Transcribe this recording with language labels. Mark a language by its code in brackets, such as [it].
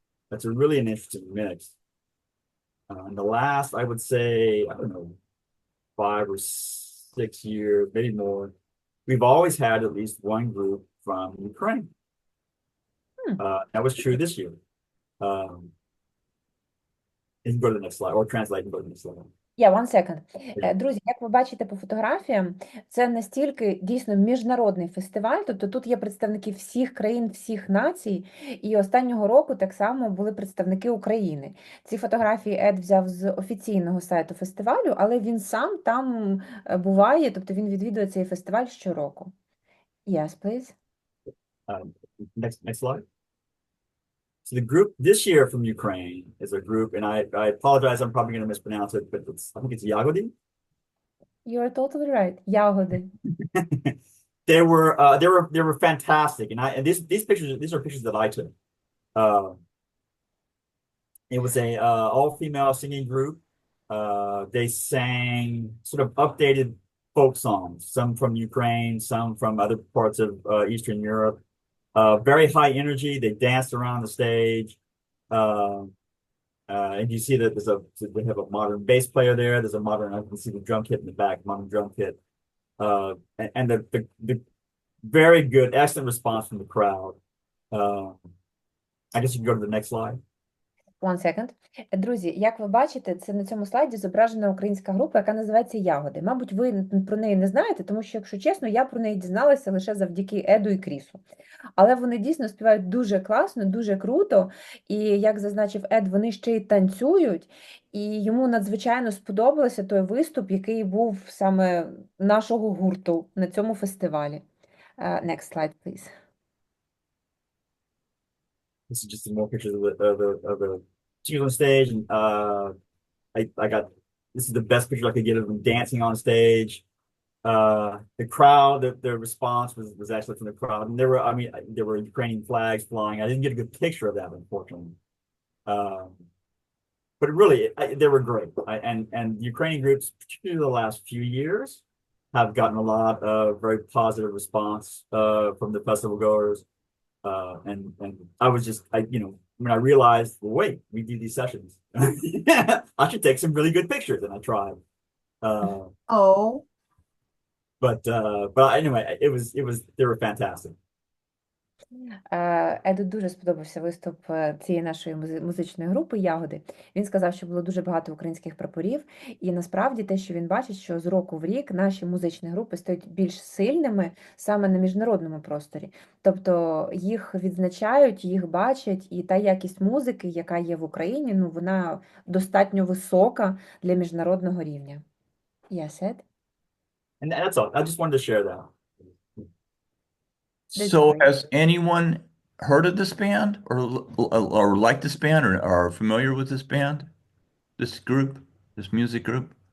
[en] That's really an interesting mix. In the last, I would say, I don't know, 5 or 6 years, maybe more, we've always had at least one group from Ukraine. That was true this year. You can go to the next slide, or translate and go to the next slide. Yeah, 1 second. [uk] Друзі, як ви бачите по фотографіям, це настільки дійсно міжнародний фестиваль, тобто тут є представники всіх країн, всіх націй, і останнього року так само були представники України. Ці фотографії Ед взяв з офіційного сайту фестивалю, але він сам там буває, тобто він відвідує цей фестиваль щороку. [en] Yes, please. Next slide. So the group this year from Ukraine is a group, and I apologize, I'm probably going to mispronounce it, but I think it's Yagodi. You're totally right. Ягоди. They were fantastic, and these are pictures that I took. It was a all-female singing group. They sang sort of updated folk songs, some from Ukraine, some from other parts of Eastern Europe. Very high energy. They danced around the stage. And you see that they have a modern bass player there. There's a modern, I can see the drum kit in the back, modern drum kit. And the very good, excellent response from the crowd. I guess you can go to the next slide. 1 second. [uk] Друзі, як ви бачите, це на цьому слайді зображена українська група, яка називається «Ягоди». Мабуть, ви про неї не знаєте, тому що, якщо чесно, я про неї дізналася лише завдяки Еду і Крісу. Але вони дійсно співають дуже класно, дуже круто, і, як зазначив Ед, вони ще й танцюють, і йому надзвичайно сподобався той виступ, який був саме нашого гурту на цьому фестивалі. [en] Next slide, please. This is just some more pictures of the singers on stage, and this is the best picture I could get of them dancing on stage. The crowd, the response was actually from the crowd, and there were Ukrainian flags flying. I didn't get a good picture of that, unfortunately. But really, they were great. And Ukrainian groups, particularly the last few years, have gotten a lot of very positive response from the festival goers. And I was just, when I realized, well, wait, we do these sessions. I should take some really good pictures, and I tried. Oh, But anyway, they were fantastic. [uk] Еду дуже сподобався виступ цієї нашої музичної групи «Ягоди». Він сказав, що було дуже багато українських прапорів, і насправді те, що він бачить, що з року в рік наші музичні групи стають більш сильними саме на міжнародному просторі. Тобто їх відзначають, їх бачать, і та якість музики, яка є в Україні, ну, вона достатньо висока для міжнародного рівня. [en] Yes, Ed? And that's all. I just wanted to share that. That's So great. has anyone heard of this band or like this band or are familiar with this band, this group, this music group?